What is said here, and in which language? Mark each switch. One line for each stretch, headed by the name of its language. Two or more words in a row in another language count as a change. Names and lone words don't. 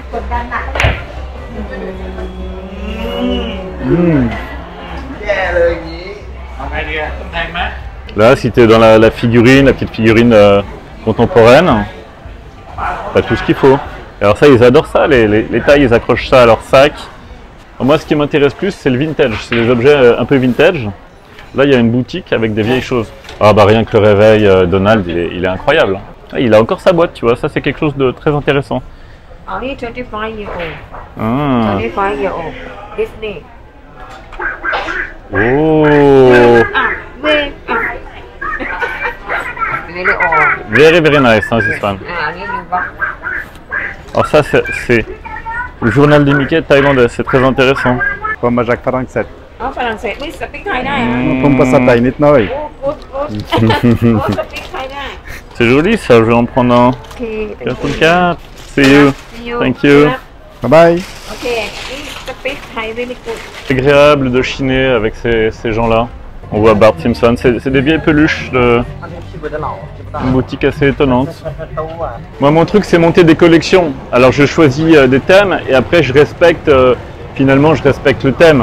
French: Là, si tu es dans la figurine, la petite figurine contemporaine, t'as tout ce qu'il faut. Alors ça, ils adorent ça, les Thaïs, ils accrochent ça à leur sac. Alors moi, ce qui m'intéresse plus, c'est le vintage, c'est les objets un peu vintage. Là, il y a une boutique avec des vieilles choses. Ah bah rien que le réveil, Donald, il est incroyable. Ah, il a encore sa boîte, tu vois, ça c'est quelque chose de très intéressant.
English: Only 25 years old. Ah. 25 years old. Disney. Oh. Very old. Very nice, hein, this one.
Thai: อันนี้ดูป่ะ
French: Alors ça, c'est le journal des Mickey thaïlandais, c'est très intéressant.
Thai: ผมมาจากฝรั่งเศส อ๋อฝรั่งเศสนี่สปีกไทยได้เหรอ ผมภาษาไทยนิดหน่อย โอ้
English: good good
Thai: โอ้สปีกไทยได้
French: C'est joli ça, je vais en prendre un.
Thai: โอเค 4.
English: See you. See you. Thank you.
Thai: บ๊ายบาย โอเคนี่สปีกไทย
English: really good
French: C'est agréable de chiner avec ces gens-là. On voit Bart Simpson, c'est des vieilles peluches, une boutique assez étonnante. Moi mon truc c'est monter des collections. Alors je choisis des thèmes et après je respecte, finalement je respecte le thème.